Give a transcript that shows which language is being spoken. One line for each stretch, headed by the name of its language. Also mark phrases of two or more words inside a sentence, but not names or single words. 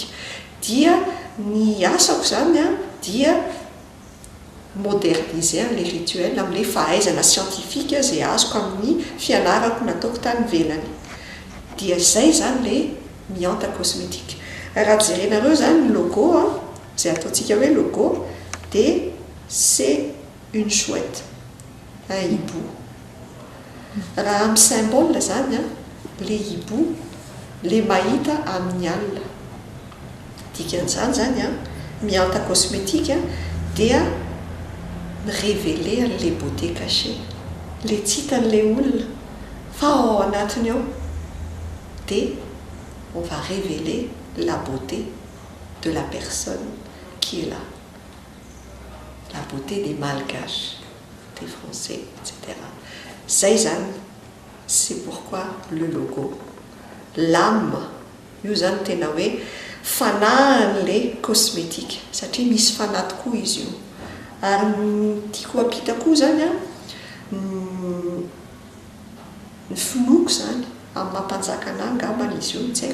Malagasy: Dia ny asako zany dia moderniser an'le rituel amin'le fahaizana scientifique izay azoko amin'ny fianarako nataoko tany ivelany. Dia izay zany le Mianta cosmétique. Raha jerenareo zany ny logo izay ataontsika hoe logo dia
French: c'est une chouette, un hibou.
Malagasy: Raha amin'ny symbole zany le hibou le mahita amin'ny alina. Dikan'izany zany Mianta cosmétique dia révéler an'le
French: beauté cachée,
Malagasy: le tsy hitan'le olona fa ao anatiny ao.
French: Et on va révéler la beauté de la personne qui est là, la beauté des Malgaches, des Français, etc. Zaizan, c'est pourquoi le logo, l'âme,
Malagasy: io zany tena hoe fanahin'le cosmétique satria misy fanahy tokoa izy io. Ary tiako apita koa zany ny finoko zany amin'ny mampanjakana angambany izy io, tsy